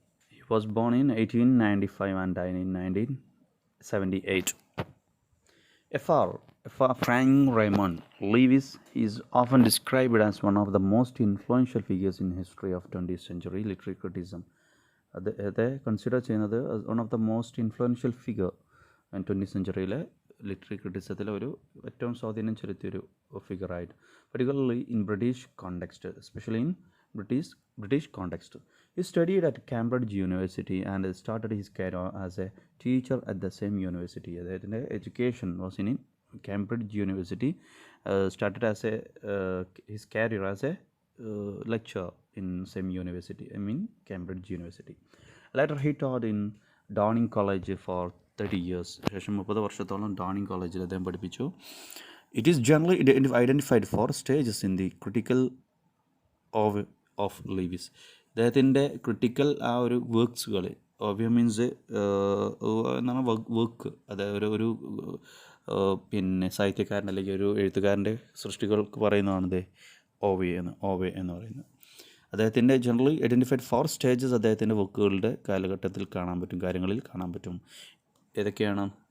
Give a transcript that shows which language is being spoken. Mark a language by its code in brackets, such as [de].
[en] He was born in 1895 and died in 1978. F.R. Frank Raymond Leavis is often described as one of the most influential figures in history of 20th century literary criticism. They consider ചെയ്യുന്നത് one of the most influential figure twenty സെഞ്ചുറിയിലെ [ml] literary ക്രിറ്റിസത്തിലെ ഒരു ഏറ്റവും സ്വാധീനം ചെലുത്തിയൊരു ഫിഗറായിട്ട് [en] Particularly in British context especially in British context he studied at Cambridge University and started his career as a teacher at the same university. അദ്ദേഹത്തിൻ്റെ education was in Cambridge University, started as his career as a lecturer in same university, Cambridge University. Later he taught in Downing College for 30 years. [ml] ശേഷം 30 വർഷത്തോളം ഡോണിംഗ് കോളേജിൽ അദ്ദേഹം പഠിപ്പിച്ചു. [en] It is generally identified four stages in the critical of Leavis. [ml] അദ്ദേഹത്തിൻ്റെ critical ആ ഒരു വർക്ക്സുകൾ ഓവ്യ means എന്താണ് work, അതായത് ഒരു പിന്നെ സാഹിത്യകാരൻ അല്ലെങ്കിൽ ഒരു എഴുത്തുകാരൻ്റെ സൃഷ്ടികൾക്ക് പറയുന്നതാണിത് ഓവേ എന്ന് പറയുന്നത്. അദ്ദേഹത്തിൻ്റെ ജനറലി ഐഡൻറ്റിഫൈഡ് ഫോർ സ്റ്റേജസ് അദ്ദേഹത്തിൻ്റെ വർക്കുകളുടെ കാലഘട്ടത്തിൽ കാണാൻ പറ്റും, കാര്യങ്ങളിൽ കാണാൻ പറ്റും. ഏതൊക്കെയാണ്?